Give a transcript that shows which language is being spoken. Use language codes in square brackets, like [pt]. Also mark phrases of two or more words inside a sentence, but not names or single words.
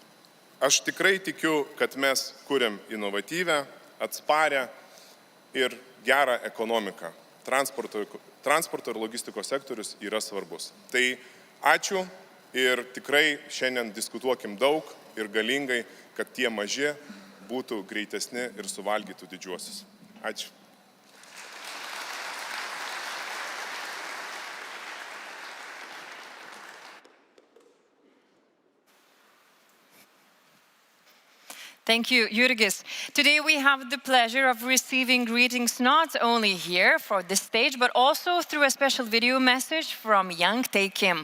[lt] Aš tikrai tikiu, kad mes kuriam inovatyvę, atsparę ir gerą ekonomiką. Transporto ir logistikos sektorius yra svarbus. Tai ačiū ir tikrai šiandien diskutuokim daug ir galingai, kad tie maži būtų greitesni ir suvalgytų didžiuosius. Ačiū. [en] Thank you, Jurgis. Today we have the pleasure of receiving greetings not only here for the stage, but also through a special video message from Young Tae Kim.